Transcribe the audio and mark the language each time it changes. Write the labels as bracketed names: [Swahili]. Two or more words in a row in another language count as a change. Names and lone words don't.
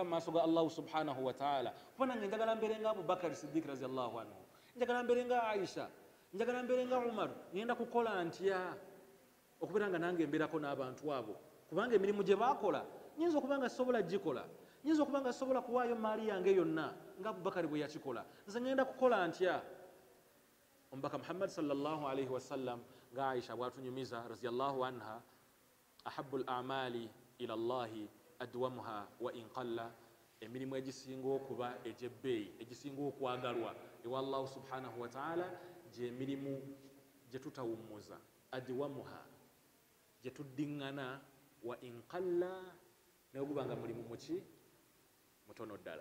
[Ganda] mu maaso ga [Arabic] الله سبحانه وتعالى [Ganda] kuba nange njagala mbeere nga abubakari siddiiki [Arabic] رضي الله عنه [Ganda] njagala mbeere nga aisha njagala mbeere nga umaru ngenda kukola ntya okubeera nga nange mbeerako n'abantu abo kubanga emirimu gye baakola nyinza okuba nga sisobola gikola nyinza okuba nga sisobola kuwaayo maali yange yonna nga abubakari bwe yakikola nze ngenda kukola ntya omubaka muhammad [Arabic] صلى الله عليه وسلم [Ganda] nga aisha bwatunyumiza [Arabic] رضي الله عنها أحب الأعمال إلى الله أدومها وإن قل, [Ganda] emirimu egisinga okuba egyebbeeyi egisinga okwagalwa ewa [Arabic] الله سبحانه وتعالى [Ganda] gy'emirimu gye tutawummuza, adwamuha gye tuddiŋŋana, [Arabic] وإن قل [Ganda] ne guba nga mulimu muki mutono ddala.